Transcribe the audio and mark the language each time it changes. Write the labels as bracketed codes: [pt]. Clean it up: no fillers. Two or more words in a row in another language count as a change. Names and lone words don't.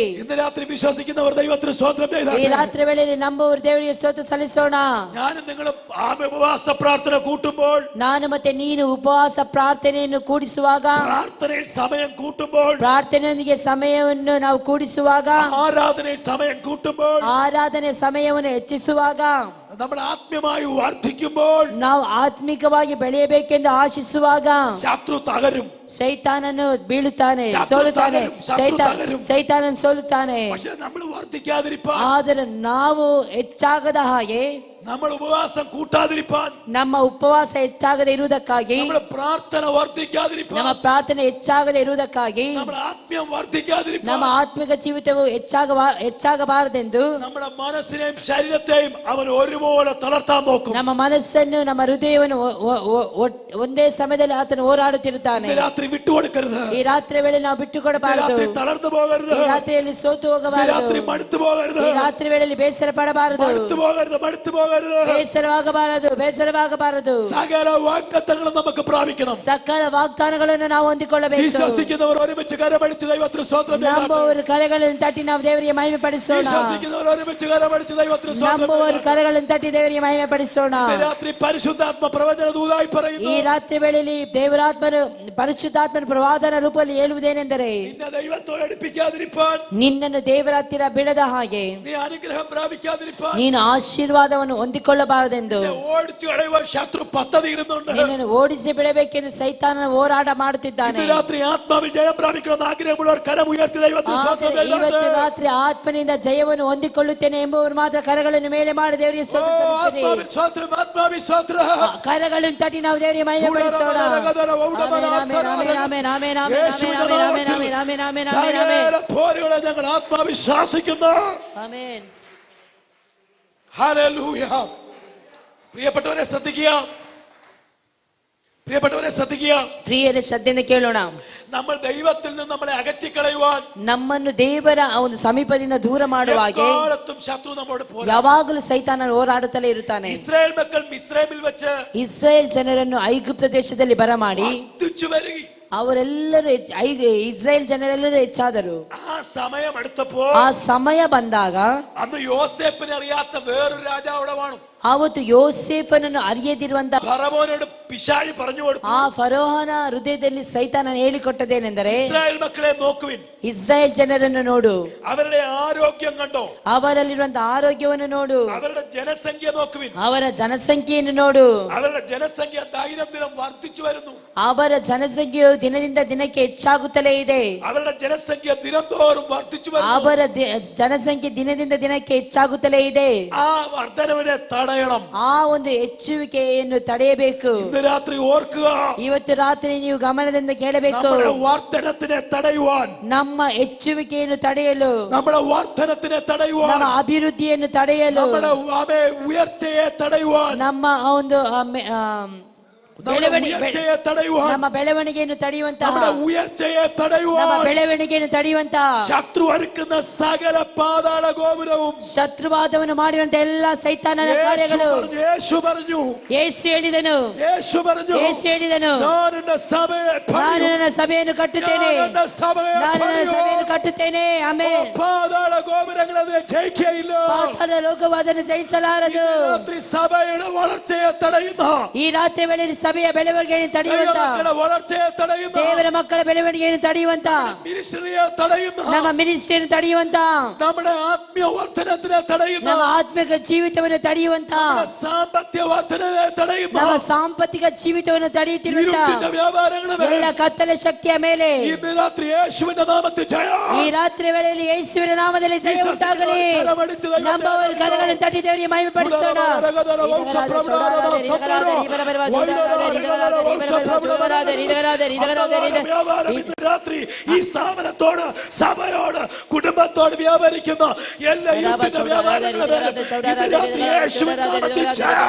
[ml] ഇന്ന് രാത്രി വിശ്വസിക്കുന്നവർ ദൈവത്തിന് സ്തോത്രം ചെയ്താൽ, [kn] ಈ ರಾತ್ರಿ ವೇಳೆಯಲ್ಲಿ ನಂಬುವವರು ದೇವರಿಗೆ ಸ್ತೋತ್ರ ಸಲ್ಲಿಸೋಣ. [ml] ഞാനും നിങ്ങളും ഉപവാസ പ്രാർത്ഥന കൂട്ടുമ്പോൾ, [kn] ನಾನು ಮತ್ತೆ ನೀನು ಉಪವಾಸ ಪ್ರಾರ್ಥನೆಯನ್ನು ಕೂಡಿಸುವಾಗ, [ml] പ്രാർത്ഥനയിൽ സമയം കൂട്ടുമ്പോൾ, [kn] ಪ್ರಾರ್ಥನೆಯೊಂದಿಗೆ ಸಮಯವನ್ನು ನಾವು ಕೂಡಿಸುವಾಗ, [ml] ആരാധനയിൽ സമയം കൂട്ടുമ്പോൾ, [kn] ಆರಾಧನೆ ಸಮಯವನ್ನು ಹೆಚ್ಚಿಸುವಾಗ, [ml] നമ്മൾ ആത്മീയമായി വർദ്ധിക്കുമ്പോൾ, [kn] ನಾವು ಆತ್ಮಿಕವಾಗಿ ಬೆಳೆಯಬೇಕೆಂದು ಆಶಿಸುವಾಗ [ml] ശത്രു തകരും. [kn] ಸೈತಾನನು ಬೀಳುತ್ತಾನೆ, ಶತ್ರು ಸೋಲುತ್ತಾನೆ. [ml] തകരു, ശത്രു തകരു. [kn] ಸೈತಾನನು ಸೋಲುತ್ತಾನೆ. [ml] പക്ഷെ നമ്മൾ വർദ്ധിക്കാതിരിപ്പാൻ, [kn] ಆದರೆ ನಾವು ಹೆಚ್ಚಾಗದ ಹಾಗೆ, [ml] നമ്മൾ ഉപവാസം കൂട്ടാതിരിപ്പാൻ, [kn] ನಮ್ಮ ಉಪವಾಸ ಹೆಚ್ಚಾಗದೆ ಇರುವುದಕ್ಕಾಗಿ, [ml] നമ്മൾ പ്രാർത്ഥന വർദ്ധിക്കാതിരിപ്പാൻ, [kn] ನಮ್ಮ ಪ್ರಾರ್ಥನೆ ಹೆಚ್ಚಾಗದೆ ಇರುವುದಕ್ಕಾಗಿ, [ml] നമ്മുടെ ആത്മീയം വർദ്ധിക്കാതിരിപ്പാൻ, [kn] ನಮ್ಮ ಆತ್ಮಿಕ ಜೀವಿತವು ಹೆಚ್ಚಾಗಬಾರದೆಂದು [ml] നമ്മുടെ മനസ്സിനെയും ശരീരത്തെയും അവൻ ഒരുപോലെ തളർത്താൻ നോക്കും. [kn] ನಮ್ಮ ಮನಸ್ಸನ್ನು, ನಮ್ಮ ಹೃದಯವನ್ನು ಒಂದೇ ಸಮಯದಲ್ಲಿ ಆತನು ಹೋರಾಡುತ್ತಿರುತ್ತಾನೆ. [ml] ഇന്ന് രാത്രി വിട്ടുകൊടുക്കരുത്. [kn] ಈ ರಾತ್ರಿ ವೇಳೆ ನಾವು ಬಿಟ್ಟು [ml] ഇന്ന് [kn] ಕೊಡಬಾರದು. [ml] രാത്രി തളർന്നു പോകരുത്. [kn] ಈ ರಾತ್ರಿಯಲ್ಲಿ ಸೋತು [ml] ഇന്ന് [kn] ಹೋಗಬಾರದು. [ml] രാത്രി മടുത്തു പോകരുത്. [kn] ಈ ರಾತ್ರಿ ವೇಳೆಯಲ್ಲಿ ಬೇಸರ ಪಡಬಾರದು. [ml] മടുത്തു പോകരുത്. [kn] ಬೇಸರವಾಗಬಾರದು. [ml] സകല വാഗ്ദത്തങ്ങളും നമുക്ക് പ്രാപിക്കണം. [kn] ಸಕಲ ವಾಗ್ದಾನಗಳನ್ನು ನಾವು ಹೊಂದಿಕೊಳ್ಳಬೇಕು. [ml] വിശ്വസിക്കുന്നവർ ഒരുമിച്ച് കരമടിച്ച് ദൈവത്തിന് സ്തോത്രം ചെയ്യാം. [kn] ನಂಬುವವರು ಕರಗಳನ್ನು ತಟ್ಟಿ ನಾವು ದೇವರಿಗೆ ಮಹಿಮೆ ಪಡಿಸೋಣ. [ml] വിശ്വസിക്കുന്നവർ ഒരുമിച്ച് കരമടിച്ച് ദൈവത്തിന് സ്തോത്രം [kn] ನಂಬುವವರು ಕರಗಳನ್ನು ತಟ್ಟಿ ದೇವರಿಗೆ ಮಹಿಮೆ ಪಡಿಸೋಣ. [ml] ചെയ്യാം. രാത്രി പരിശുദ്ധാത്മ പ്രവചന ദൂതായി പറയുന്നു, [kn] ಈ ರಾತ್ರಿ ವೇಳೆಯಲ್ಲಿ ದೇವರಾತ್ಮನು, ಪರಿಶುದ್ಧಾತ್ಮನ ಪ್ರವಾದನ ರೂಪದಲ್ಲಿ ಹೇಳುವುದೇನೆಂದರೆ, [ml] നിന്നെ ദൈവത്തോട് അടുപ്പിക്കാതിരിപ്പാൻ, [kn] ನಿನ್ನನ್ನು ದೇವರ ಹತ್ತಿರ ಬಿಡದ ಹಾಗೆ, [ml] നീ അനുഗ്രഹം പ്രാപിക്കാതിരിപ്പാൻ, [kn] ನೀನು ಆಶೀರ್ವಾದವನ್ನು ಹೊಂದಿಕೊಳ್ಳಬಾರದೆಂದು, [ml] ഓടിച്ചു കളയുവാൻ ശത്രു പദ്ധതി ഇടുന്നുണ്ട്. [kn] ನಿನ್ನನ್ನು ಓಡಿಸಿ ಬಿಡಬೇಕೆಂದು ಸೈತಾನನ ಹೋರಾಟ ಮಾಡುತ್ತಿದ್ದಾನೆ. [ml] ഇന്ന് രാത്രി ആത്മാവിൽ ജയം പ്രാപിക്കണമെന്ന് ആഗ്രഹമുള്ളവർ കരം ഉയർത്തി ദൈവത്തിന് സ്തോത്രം [kn] ಆದರೆ ಇವತ್ತು [ml] ചെയ്താട്ടെ. [kn] ರಾತ್ರಿ ಆತ್ಮನಿಂದ ಜಯವನ್ನು ಹೊಂದಿಕೊಳ್ಳುತ್ತೇನೆ ಎಂಬುವರು ಮಾತ್ರ ಕರಗಳನ್ನು ಮೇಲೆ ಮಾಡಿ ದೇವರಿಗೆ ಸ್ತೋತ್ರ ಸಲ್ಲಿಸಿರಿ. [ml] ആത്മാവിൽ സ്തോത്രം, ആത്മാവിൽ സ്തോത്രം. [kn] ಕರಗಳನ್ನು ತಟ್ಟಿ ನಾವು ದೇವರಿಗೆ ಮಹಿಮೆ ಪಡಿಸೋಣ. [ml] സകല പോരുകളെ ഞങ്ങൾ ആത്മാവിശ്വാസിക്കുന്നു. [kn] ಆಮೆನ್. [ml] ഹല്ലേലൂയ. പ്രിയപ്പെട്ടവരെ ശ്രദ്ധിക്കുക, പ്രിയപ്പെട്ടവരെ ശ്രദ്ധിക്കുക. [kn] ಪ್ರಿಯರೇ ಶ್ರದ್ಧೆಯಿಂದ ಕೇಳೋಣ. [ml] നമ്മൾ ദൈവത്തിൽ നിന്ന് നമ്മളെ അകറ്റിക്കളയുവാൻ [kn] ನಮ್ಮನ್ನು ದೇವರ ಆ ಒಂದು ಸಮೀಪದಿಂದ ದೂರ ಮಾಡುವ ಹಾಗೆ [ml] എക്കാലത്തും ശത്രു നമ്മോട് പോരാ. [kn] ಯಾವಾಗಲೂ ಸೈತಾನ ಹೋರಾಡುತ್ತಲೇ ಇರುತ್ತಾನೆ. [ml] ഇസ്രായേൽ മക്കൾ മിസ്രൈമിൽ വെച്ച് [kn] ಇಸ್ರಾಯೇಲ್ ಜನರನ್ನು ಐಗುಪ್ತ ದೇಶದಲ್ಲಿ ಬರಮಾಡಿ [ml] വർദ്ധിച്ചു വരികി. [kn] ಅವರೆಲ್ಲರೂ ಇಸ್ರಾಯೇಲ್ ಜನರೆಲ್ಲರೂ ಹೆಚ್ಚಾದರು. [ml] ആ സമയം അടുത്തപ്പോൾ [kn] ಆ ಸಮಯ ಬಂದಾಗ [ml] അന്ന് യോസേപ്പിനെ അറിയാത്ത വേറൊരു രാജാവ് അവിടെ വാണു. [kn] ಆವತ್ತು ಯೋಸೇಫನನ್ನು ಅರಿಯದಿರುವಂತ [ml] ഫറവോനോട് പിശാച് പറഞ്ഞു കൊടുത്തു, [kn] ಆ ಫರೋಹನ ಹೃದಯದಲ್ಲಿ ಸೈತಾನ ಹೇಳಿಕೊಟ್ಟದೇನೆಂದರೆ, [ml] ഇസ്രായേൽ മക്കളെ നോക്കുവിൻ, [kn] ಇಸ್ರಾಯೇಲ್ ಜನರನ್ನು ನೋಡು, [ml] അവരുടെ ആരോഗ്യം കണ്ടോ, [kn] ಅವರಲ್ಲಿರುವಂತಹ ಆರೋಗ್ಯವನ್ನು ನೋಡು, [ml] അവരുടെ ജനസംഖ്യ നോക്കുവിൻ, [kn] ಅವರ ಜನಸಂಖ್ಯೆಯನ್ನು ನೋಡು, [ml] അവരുടെ ജനസംഖ്യ ദൈനംദിനം വർദ്ധിച്ചു വരുന്നു, [kn] ಅವರ ಜನಸಂಖ್ಯೆಯು ದಿನದಿಂದ ದಿನಕ್ಕೆ ಹೆಚ್ಚಾಗುತ್ತಲೇ ಇದೆ, [ml] അവരുടെ ജനസംഖ്യ ദിനംതോറും വർദ്ധിച്ചു വരുന്നു. [kn] ಅವರ ಜನಸಂಖ್ಯೆ ದಿನದಿಂದ ದಿನಕ್ಕೆ ಹೆಚ್ಚಾಗುತ್ತಲೇ ಇದೆ. [ml] ആ വർധനവിനെ തടയണം. [kn] ಆ ಒಂದು ಹೆಚ್ಚುವಿಕೆಯನ್ನು ತಡೆಯಬೇಕು. [ml] ഇന്ന് രാത്രി ഓർക്കുക, [kn] ಇವತ್ತು ರಾತ್ರಿ ನೀವು ಗಮನದಿಂದ ಕೇಳಬೇಕು. [ml] നമ്മുടെ വർധനത്തിനെ തടയുവാൻ, [kn] ನಮ್ಮ ಹೆಚ್ಚುವಿಕೆಯನ್ನು ತಡೆಯಲು, [ml] നമ്മുടെ വർധനത്തിനെ തടയുവാൻ, [kn] ನಮ್ಮ ಅಭಿವೃದ್ಧಿಯನ್ನು ತಡೆಯಲು, [ml] നമ്മുടെ ഉയർച്ചയെ തടയുവാൻ, [kn] ನಮ್ಮ ಆ ಒಂದು [ml] നമ്മുടെ ഉയർച്ചയെ തടയുവാൻ, [kn] ನಮ್ಮ ಬೆಳವಣಿಗೆಯನ್ನು ತಡೆಯುವಂತಹ, [ml] നമ്മുടെ ഉയർച്ചയെ [kn] ನಮ್ಮ [ml] തടയുവാൻ [kn] ಬೆಳವಣಿಗೆಯನ್ನು ತಡೆಯುವಂತಹ, [ml] ശത്രു ഒരുക്കുന്ന സകല പാതാള ഗോപുരവും [kn] ಶತ್ರುವಾದವನ್ನು ಮಾಡಿರುವಂತ ಎಲ್ಲಾ ಸೈತಾನನ ಕಾರ್ಯಗಳು [ml] യേശു പറഞ്ഞു, [kn] ಯೇಸು ಹೇಳಿದನು, [ml] യേശು പറഞ്ഞു, [kn] ಯೇಸು ಹೇಳಿದನು, [ml] ഞാൻ എന്റെ സഭയെ [kn] ನಾನು ನನ್ನ ಸಭೆಯನ್ನು ಕಟ್ಟುತ್ತೇನೆ, [ml] ഞാൻ എന്റെ സഭയെ [kn] ನಾನು ನನ್ನ [ml] പണിയും. [kn] ಸಭೆಯನ್ನು ಕಟ್ಟುತ್ತೇನೆ. ಆಮೆನ್. [ml] പാതാള ഗോപുരങ്ങൾ അതിനെ ജയിക്കയില്ല. [kn] ಪಾತಾಳ ಲೋಕವು ಅದನ್ನು ಜಯಿಸಲಾರದು. [ml] രാത്രി സഭയുടെ വളർച്ചയെ തടയുന്ന, [kn] ಈ ರಾತ್ರಿ ವೇಳೆಯಲ್ಲಿ ಸಭೆಯ ಬೆಳವಣಿಗೆಯನ್ನು ತಡೆಯುವಂತ, [ml] ദൈവമക്കളുടെ വളർച്ചയെ തടയുന്ന, [kn] ದೇವರ ಮಕ್ಕಳ ಬೆಳವಣಿಗೆಯನ್ನು ತಡೆಯುವಂತ, [ml] മിനിസ്ട്രിയെ തടയുന്ന, [kn] ನಮ್ಮ ಮಿನಿಸ್ಟ್ರಿಯನ್ನು ತಡೆಯುವಂತ, [ml] നമ്മുടെ ആത്മീയ വർധനത്തിനെ തടയുന്ന, [kn] ನಮ್ಮ ಆತ್ಮಿಕ ಜೀವಿತವನ್ನು ತಡೆಯುವಂತ, [ml] സാമ്പത്തിക വർധനയെ തടയുന്ന, [kn] ನಮ್ಮ ಸಾಂಪತ್ತಿಕ ಜೀವಿತವನ್ನು ತಡೆಯುತ್ತಿರುವಂತ [ml] ഇരുട്ടിന്റെ വ്യാപാരങ്ങളുടെ മേൽ [kn] ಎಲ್ಲ ಕತ್ತಲೆ ಶಕ್ತಿಯ ಮೇಲೆ [ml] ഇന്ന് രാത്രി യേശുവിന്റെ നാമത്തിൽ ജയം. [kn] ಈ ರಾತ್ರಿ ವೇಳೆಯಲ್ಲಿ ಯೇಸುವಿನ ನಾಮದಲ್ಲಿ ಜಯ ಉಂಟಾಗಲಿ. ನಂಬುವವರು ಕರಗಳನ್ನು ತಟ್ಟಿ ದೇವರಿಗೆ ಮಹಿಮೆ ಪಡಿಸೋಣ. [ml] രാത്രി ഈ സ്ഥാപനത്തോട്, സഭയോട്, കുടുംബത്തോട് വ്യാപരിക്കുന്ന എല്ലാ ഇരുട്ടിന്റെ വ്യാപാരങ്ങളുടെ മേൽ ഇന്ന് രാത്രി യേശുവിന്റെ നാമത്തിൽ ജയം.